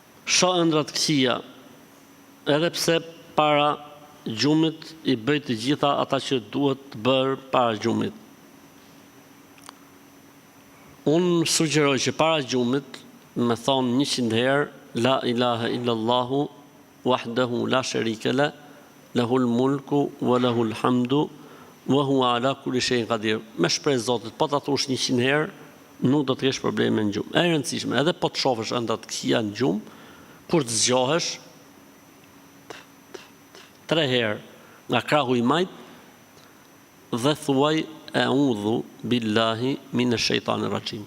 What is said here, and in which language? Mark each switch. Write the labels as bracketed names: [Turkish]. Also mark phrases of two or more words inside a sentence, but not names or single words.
[Albanian] Shoh ëndra të këqija, edhe pse para gjumit i bëj të gjitha ata që duhet të bërë para gjumit. Unë sugjeroj që para gjumit me thonë 100 herë [Arabic] لا إله إلا الله وحده لا شريك له له الملك وله الحمد وهو على كل شيء قدير. [Albanian] Me shpreh Zotit, po ta thosh 100 herë, nuk do të kesh probleme në gjumë. E rëndësishme, edhe po të shohësh ëndra të këqija në gjumë, kur të zgjohesh 3 herë nga krahu i majt dhe thuaj [Arabic] أعوذ بالله من الشيطان الرجيم.